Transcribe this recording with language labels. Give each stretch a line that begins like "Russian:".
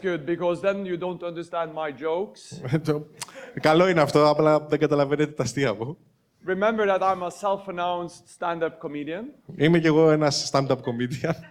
English: That's good, because then you don't understand my jokes.
Greek: Καλό είναι αυτό, απλά δεν καταλαβαίνετε τα αστεία μου.
English: remember that I'm a self-announced stand-up comedian.
Greek: Είμαι κι εγώ ένας stand-up comedian.